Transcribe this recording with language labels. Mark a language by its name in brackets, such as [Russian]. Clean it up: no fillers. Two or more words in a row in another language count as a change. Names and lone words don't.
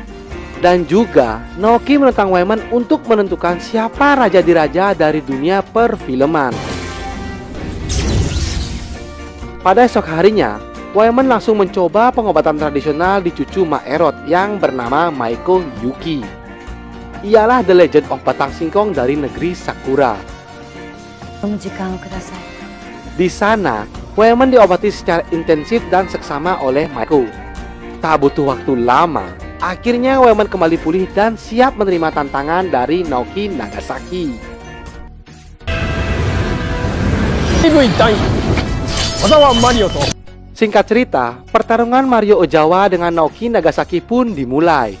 [Indonesian] Dan juga Naoki menentang Waeman untuk menentukan siapa raja diraja dari dunia perfilman. Pada esok harinya, Waeman langsung mencoba pengobatan tradisional di cucu Maerot yang bernama Maiko Yuki. ialah The Legend of Batang Singkong dari negeri Sakura. [Japanese] 飲む時間をください。 [Indonesian] Di sana, Waemon diobati secara intensif dan seksama oleh Maiko. Tak butuh waktu lama, akhirnya Waemon kembali pulih dan siap menerima tantangan dari Naoki Nagasaki. Singkat cerita, pertarungan Mario Ozawa dengan Naoki Nagasaki pun dimulai.